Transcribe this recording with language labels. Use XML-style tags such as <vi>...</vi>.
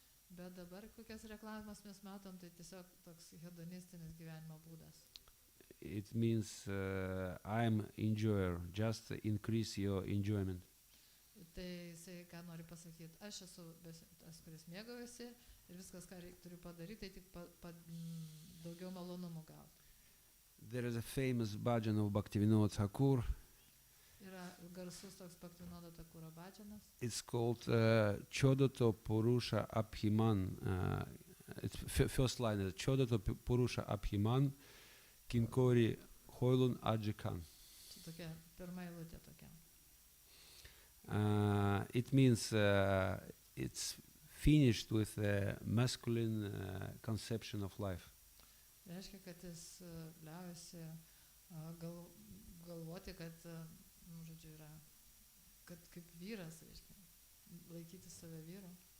<lt>Bet dabar kokias reklamas mes matom, tai tiesiog toks hedonistinis gyvenimo būdas.</lt> <en>It means I am enjoyer, just increase your enjoyment.</en> <lt>Tai jisai ką nori pasakyti, aš esu tas, kuris mėgaujasi ir viskas, ką turiu padaryti, tai tik daugiau malonumų gauti.</lt> <en>There is a famous bhajan of Bhaktivinoda Thakur.</en> <lt>Yra garsus toks Bhaktivinoda Thakuro bhajanas.</lt> <en>It's called Chodato Purusha Abhiman. It's first line is</en> <bn>Chodato Purusha Abhiman Kinkori Hoilun Ajikan.</bn> <lt>Čia tokia pirma eilutė tokia.</lt> <en>It means it's finished with a masculine conception of life.</en> <lt>Reiškia, kad jis liaujasi galvoti, kad, žodžiu, yra, kad kaip vyras, reiškia, laikyti save vyru.</lt>